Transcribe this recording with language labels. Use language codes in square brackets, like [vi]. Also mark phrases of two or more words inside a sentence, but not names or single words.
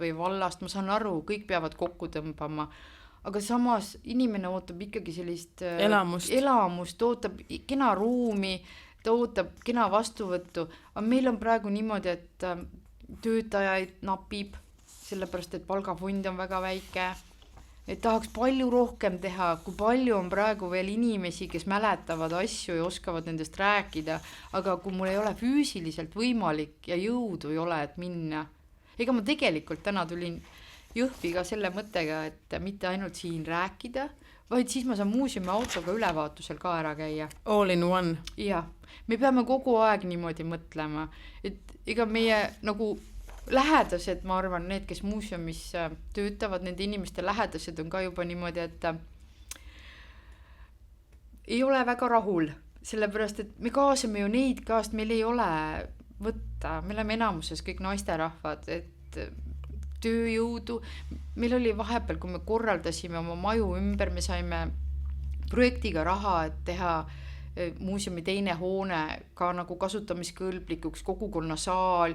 [et] või vallast, ma saan aru, kõik peavad kokku tõmbama, aga samas inimene ootab ikkagi sellist elamust, ootab kena ruumi, ta ootab kena vastuvõttu, aga meil on praegu niimoodi, et töötajaid napib, sellepärast, et palgafond on väga väike, et tahaks palju rohkem teha, kui palju on praegu veel inimesi, kes mäletavad asju ja oskavad nendest rääkida, aga kui mul ei ole füüsiliselt võimalik ja jõudu ei ole, et minna. Ega ma tegelikult täna tulin Jõhvi ka selle mõttega, et mitte ainult siin rääkida, vaid siis ma saan muuseumi autoga ülevaatusel ka ära käia. [en] All in one. [et] Ja, me peame kogu aeg niimoodi mõtlema, et ega meie nagu lähedased, ma arvan, need, kes muuseumis töötavad, nende inimeste lähedased on ka juba niimoodi, et ei ole väga rahul, sellepärast, et me kaasame ju neid kaast, meil ei ole võtta, me oleme enamuses kõik naisterahvad, et tööjõudu, meil oli vahepeal, kui me korraldasime oma maju ümber, me saime projektiga raha, et teha muuseumi teine hoone ka nagu kasutamiskõlblikuks, kogukonnasaal